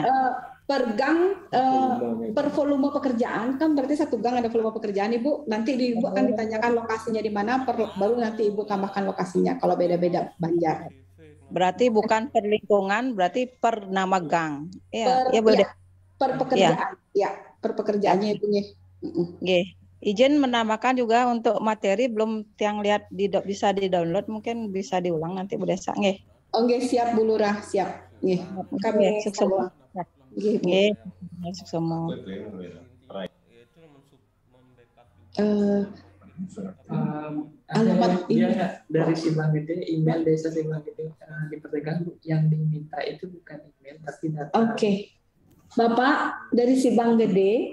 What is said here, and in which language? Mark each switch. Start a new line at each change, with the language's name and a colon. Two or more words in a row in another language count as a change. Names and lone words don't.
Indonesian: Per gang, per volume pekerjaan, kan berarti satu gang ada volume pekerjaan Ibu, nanti Ibu akan ditanyakan lokasinya di mana, baru nanti Ibu tambahkan lokasinya kalau beda-beda Banjar. Berarti bukan per lingkungan, berarti per nama gang. Iya, per pekerjaan. Ya, per pekerjaannya Ibu. Izin menambahkan juga untuk materi belum yang lihat bisa di-download, mungkin bisa diulang nanti Bu Desa nggih. Oke, siap Bu Lurah, siap. Nggih. Kami sukses. Nggih, masuk semua. Alamat dia dari Sibang Gede, email Desa Sibang Gede dipertegas yang diminta itu bukan email tapi data. Oke, Bapak dari Sibang Gede.